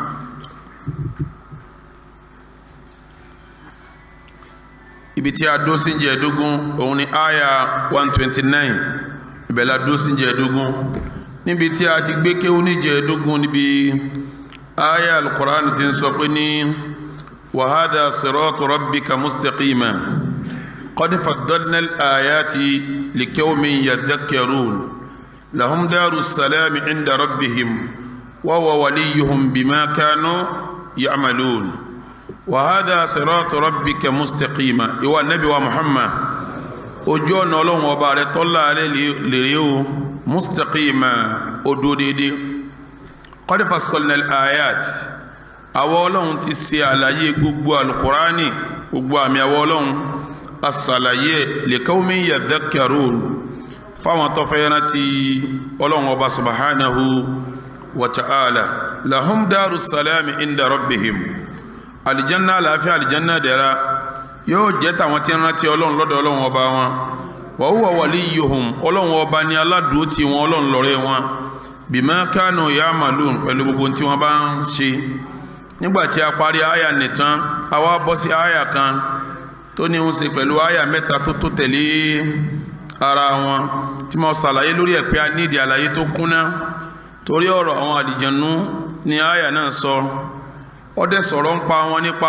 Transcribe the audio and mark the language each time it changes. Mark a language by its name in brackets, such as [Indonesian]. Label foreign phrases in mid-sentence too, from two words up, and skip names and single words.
[Yoruba] Ibi tí a dó sí níjẹ̀ẹ́dógún òun ni aya 129, ibẹ̀ la dó sí níjẹ̀ẹ́dógún. Níbi tí a ti gbé kéwú níjẹ̀ẹ́dógún níbi aya al-Qur'an ti ń sọ pé ní [Arabic] وهذا صراط ربك مستقيما قد فصلنا الآيات لقوم يذكرون لهم دار السلام عند ربهم وهو وليهم بما كانوا يعملون. وهذا صراط ربك مستقيما, [Yoruba] ìwà Nabi wa Muhammad, ojú ọ̀nà Ọlọ́run ọba rẹ̀ tọ́lá alẹ́ lèrè o, mustaqima, odó dédé. [Arabic] قد فصلنا الآيات, [Yoruba] àwa Ọlọ́run ti ṣe àlàyé gbogbo al-Qur'ani, gbogbo àmì àwa Ọlọ́run asàlàyé [Arabic] لقوم يذكرون, [Yoruba] fáwọn tó fẹ́ rántí Ọlọ́run ọba [Arabic] سبحانه وتعالى. لهم دار السلام عند ربهم, [Yoruba] aljanna àlàáfíà, aljanna dẹ̀ra yóò jẹ́ tàwọn tí ń rántí Ọlọ́run lọ́dọ̀ Ọlọ́run ọba wọn. [Arabic] وهو وليهم, [Yoruba] Ọlọ́run ọba ni aládùú tí wọn, Ọlọ́run lọ́rẹ́ wọn. [Arabic] بما كانوا يعملون, [Yoruba] pẹ̀lú gbogbo tí wọ́n bá ń ṣe. nígbà tí a parí àyà nìtàn, a wá bọ́ sí àyà kan tó ní ń ṣe pẹ̀lú àyà mẹ́ta tó tó tẹ̀lé ara wọn tí mo ṣàlàyé lórí ẹ̀ pé a nídìí àlàyé tó kúnná torí ọ̀rọ̀ àwọn àlìjànnú ni àyà náà sọ ó dẹ̀ sọ̀rọ̀ ń pa wọn nípa